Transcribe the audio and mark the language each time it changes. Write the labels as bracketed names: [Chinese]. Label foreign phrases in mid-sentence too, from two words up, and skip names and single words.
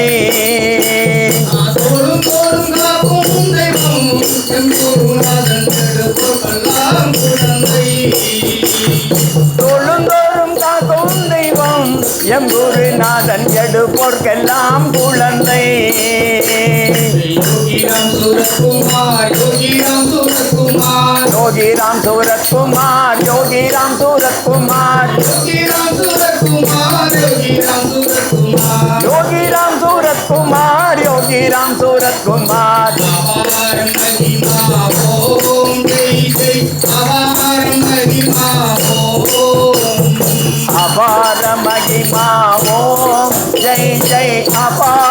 [Tamil] தொழுந்தோறும் காக்கும் தெய்வம் எம் குருநாதன் எழுப்பெல்லாம் குழந்தை, தொழுந்தோறும் காக்கும் தெய்வம் எம் குருநாதன் எடுப்போர்க்கெல்லாம் குழந்தை, योगी राम सूरत कुमार, योगी राम सूरत कुमार, யோகி ராம் சூரத் குமார், யோகி ராம் சூரத் குமார், योगी राम सूरत कुमार, योगी राम सूरत कुमार, யோகி ராம் சூரத் குமார், யோகி ராம் சூரத் குமார், [Hindi] अपार महिमा ओम जय जय अपार महिमा ओम, अपार महिमा ओम जय जय अपार